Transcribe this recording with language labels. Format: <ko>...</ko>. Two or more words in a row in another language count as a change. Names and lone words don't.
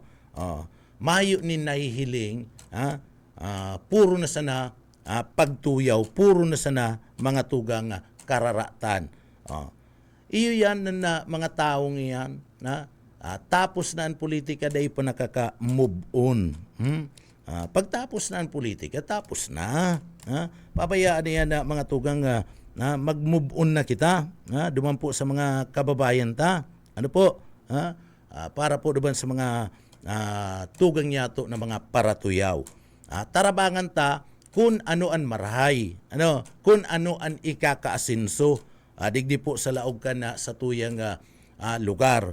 <bik>Mayo ni nahihiling, puro na sana pagtuyaw, puro na sana mga tugang kararatan.</bik> <tl>Iyo yan na mga taong iyan na tapos na ang politika dahil pa nakaka-</tl> <en>move on.</en> <tl>Pagtapos na ang politika, tapos na.</tl> <bik>Pabayaan niya na mga tugang mag-</bik> <en>move on</en> <bik>na kita. Dumampo sa mga kababayan ta. Ano po? Para po diban sa mga tugang yato na mga paratuyaw. Tarabangan ta kung ano ang marahay. Kung ano ang ikakaasinso. Digdi po sa laog ka na sa tuyang lugar.</bik>